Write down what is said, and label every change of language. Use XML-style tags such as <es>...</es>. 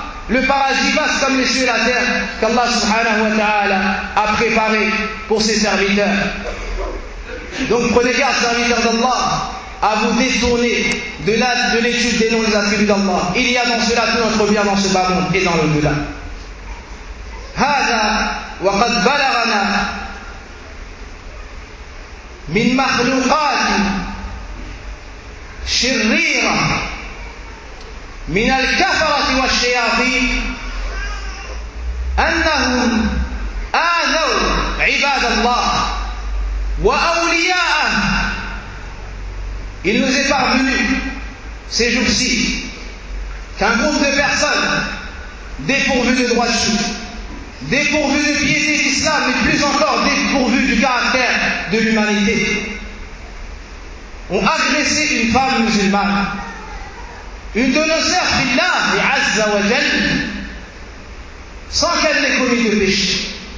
<fr>Le paradis vaste comme les cieux et la terre qu'Allah subhanahu wa ta'ala a préparé pour ses serviteurs. Donc prenez garde, serviteurs d'Allah, à vous détourner de l'étude des noms des attributs d'Allah. Il y a dans cela tout notre bien dans ce bas monde et dans l'au-delà.</fr> <ar>Hada wa qad balagana من مخلوقات شريرة من الكفرة والشياطين أنهم آذوا عباد الله وأولياءه.</ar> <fr>Il nous est parvenu ces jours-ci qu'un groupe de personnes dépourvues de droits de suite, dépourvues de piété d'islam, mais plus encore dépourvues du caractère de l'humanité, ont agressé une femme musulmane, une de nos sœurs fillah, Azza wa Jal, sans qu'elle n'ait commis de péché.</fr>